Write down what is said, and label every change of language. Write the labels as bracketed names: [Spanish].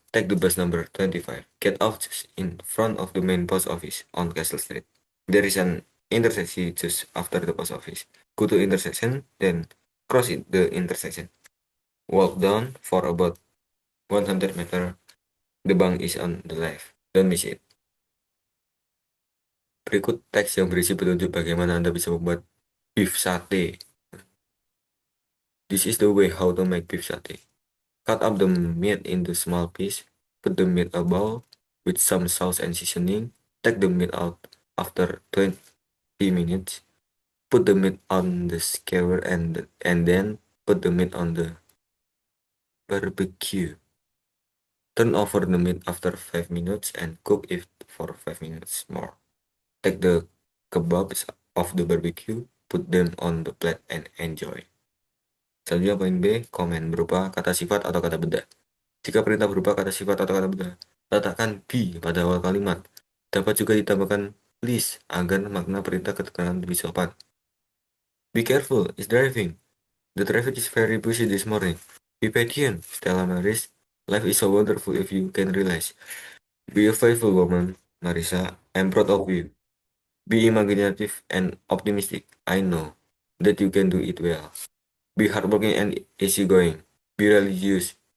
[English] Take the bus number 25. Get off just in front of the main post office on Castle Street. There is an intersection just after the post office. Go to intersection, then cross the intersection. Walk down for about 100 meter. The bank is on the left. Don't miss it. [Indonesian] Berikut teks yang berisi petunjuk bagaimana Anda bisa membuat beef satay. [English] This is the way how to make beef satay. Cut up the meat into small pieces. Put the meat a bowl with some sauce and seasoning. Take the meat out after 20 minutes. Put the meat on the skewer and then put the meat on the barbecue. Turn over the meat after 5 minutes and cook it for 5 minutes more. Take the kebabs off the barbecue, put them on the plate and enjoy. [Indonesian] Selanjutnya poin B, komen berupa kata sifat atau kata benda. Jika perintah berupa kata sifat atau kata benda, letakkan be pada awal kalimat. Dapat juga ditambahkan please agar makna perintah keterangan lebih sopan. [English] Be careful, it's driving. The traffic is very busy this morning. Be patient, Stella Maris. Life is so wonderful if you can realize. Be a faithful woman, Marisa. I'm proud of you. Be imaginative and optimistic. I know that you can do it well. Be hardworking and easygoing. Be religious.